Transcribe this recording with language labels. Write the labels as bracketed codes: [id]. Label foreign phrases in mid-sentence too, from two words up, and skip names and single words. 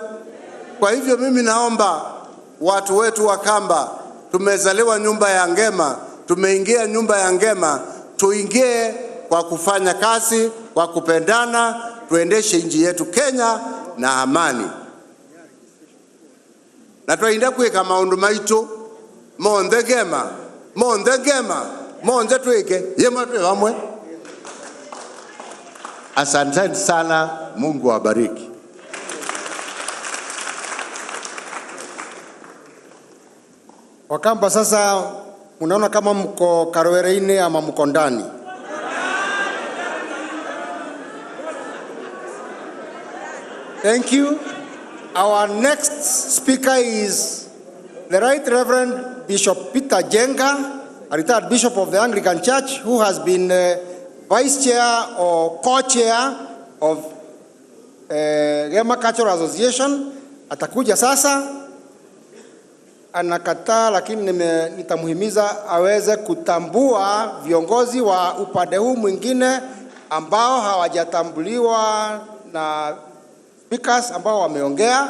[sw] Kwa hivyo mimi naomba watu wetu wa Kamba, tumezaliwa nyumba ya Gema, tumeingia nyumba ya Gema, tuingie kwa kufanya kazi, kwa kupendana, tuendeshe nchi yetu Kenya na amani. [kam] Na tuinda kuweka maundu maitu monde Gema, monde tuweke yema tuwe wamwe. [sw] Asanteni sana, Mungu awabariki. Wakamba sasa unaona kama mko Karowereine ama mko ndani? [en] Thank you. Our next speaker is the Right Reverend Bishop Peter Jenga, a retired bishop of the Anglican Church, who has been vice chair or co-chair of Gema Cultural Association. [sw] Atakuja sasa. Anakataa, lakini nitamuhimiza aweze kutambua viongozi wa upande huu mwingine ambao hawajatambuliwa na speakers ambao wameongea.